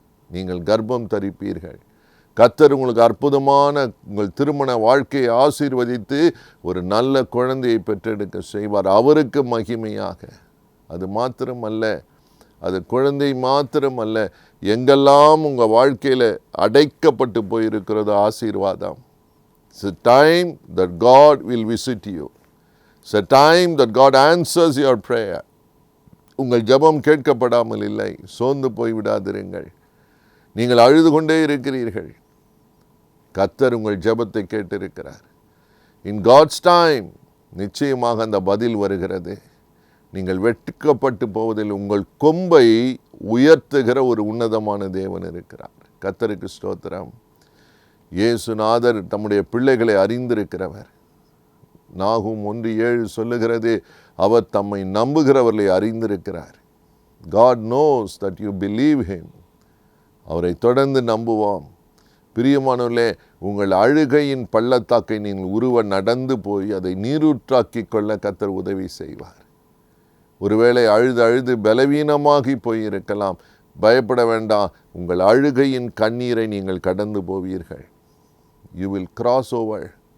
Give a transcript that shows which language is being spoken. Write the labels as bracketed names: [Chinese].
[Tamil] நீங்கள் கர்ப்பம் தரிப்பீர்கள். கர்த்தர் உங்களுக்கு அற்புதமான உங்கள் திருமண வாழ்க்கையை ஆசீர்வதித்து ஒரு நல்ல குழந்தையை பெற்றெடுக்க செய்வார். அவருக்கு மகிமையாக. அது மாத்திரமல்ல, அது குழந்தை மாத்திரமல்ல, எங்கெல்லாம் உங்கள் வாழ்க்கையில் அடைக்கப்பட்டு போயிருக்கிறது ஆசீர்வாதம். [English] It's a time that God will visit you. It's a time that God answers your prayer. [Tamil] உங்கள் ஜெபம் கேட்கப்படாமல் இல்லை. சோர்ந்து போய் விடாதிருங்கள். நீங்கள் அழுது கொண்டே இருக்கிறீர்கள். கர்த்தர் உங்கள் ஜெபத்தை கேட்டிருக்கிறார். In God's time நிச்சயமாக அந்த பதில் வருகிறது. நீங்கள் வெட்கப்பட்டு போவதில் உங்கள் கொம்பை உயர்த்துகிற ஒரு உன்னதமான தேவன் இருக்கிறார். கர்த்தருக்கு ஸ்தோத்திரம். இயேசுநாதர் தம்முடைய பிள்ளைகளை அறிந்திருக்கிறவர். நாகும் 1:7 சொல்லுகிறது, அவர் தம்மை நம்புகிறவர்களை அறிந்திருக்கிறார். [English] God knows that you believe him. [Tamil] அவரை தொடர்ந்து நம்புவோம். பிரியமானவர்களே, உங்கள் அழுகையின் பள்ளத்தாக்கை நீங்கள் நடந்து போய் அதை நீரூற்றாக்கி கொள்ள கர்த்தர் உதவி செய்வார். ஒருவேளை அழுது அழுது பலவீனமாகி போயிருக்கலாம். பயப்பட வேண்டாம். உங்கள் அழுகையின் கண்ணீரை நீங்கள் கடந்து போவீர்கள். You will cross over.